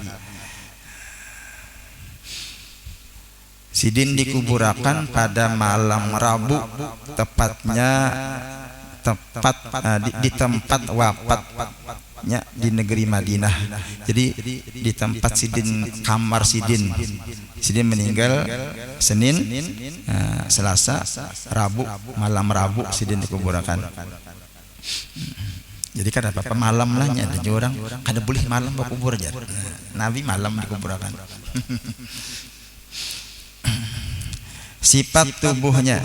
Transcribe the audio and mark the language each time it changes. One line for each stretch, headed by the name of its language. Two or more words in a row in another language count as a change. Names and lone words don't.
Indonesian: Sidin dikuburkan pada malam Rabu, tepatnya di tempat wafatnya di negeri Madinah.
Banjar: Jadi di tempat Sidin, kamar Sidin. Sidin meninggal Senin, Selasa, Rabu, malam Rabu Sidin dikuburkan. Jadi kan apa malam lah nya, ada orang kada boleh malam berkubur aja.
Indonesian: Nabi malam dikuburkan. Sifat tubuhnya.